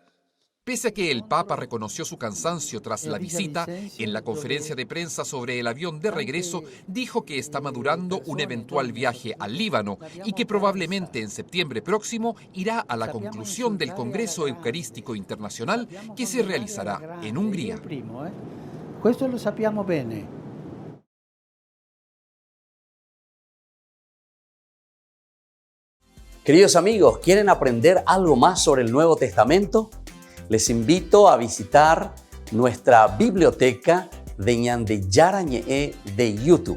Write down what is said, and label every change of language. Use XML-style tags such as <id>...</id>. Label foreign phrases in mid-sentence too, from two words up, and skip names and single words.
<es>Pese a que el Papa reconoció su cansancio tras la visita, en la conferencia de prensa sobre el avión de regreso dijo que está madurando un eventual viaje al Líbano y que probablemente en septiembre próximo irá a la conclusión del Congreso Eucarístico Internacional que se realizará en Hungría.</es> <it>Questo lo sappiamo bene.</it> <es>Queridos amigos, ¿quieren aprender algo más sobre el Nuevo Testamento? Les invito a visitar nuestra biblioteca de Ñande Yarañe de YouTube.</es>